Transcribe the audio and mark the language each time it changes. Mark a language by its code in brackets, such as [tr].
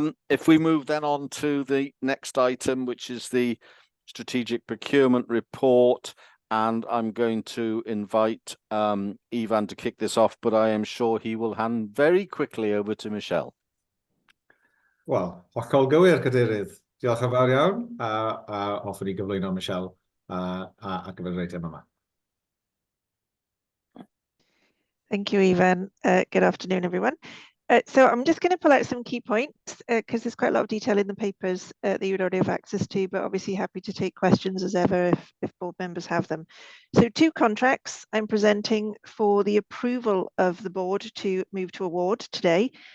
[en] If we move then on to the next item, which is the strategic procurement report, and I'm going to invite Ivan to kick this off, but I am sure he will hand very quickly over to Michelle. [cy] Wel, hollol gywir, Cadeirydd. Diolch yn fawr iawn, a hoffwn i gyflwyno Michelle a gyfer yr eitem yma. [en] Thank you, Evan. Good afternoon, everyone. So I'm just going to pull out some key points because there's quite a lot of detail in the papers that you would already have access to, but obviously happy to take questions as ever if board members have them. So 2 contracts I'm presenting for the approval of the board to move to award today.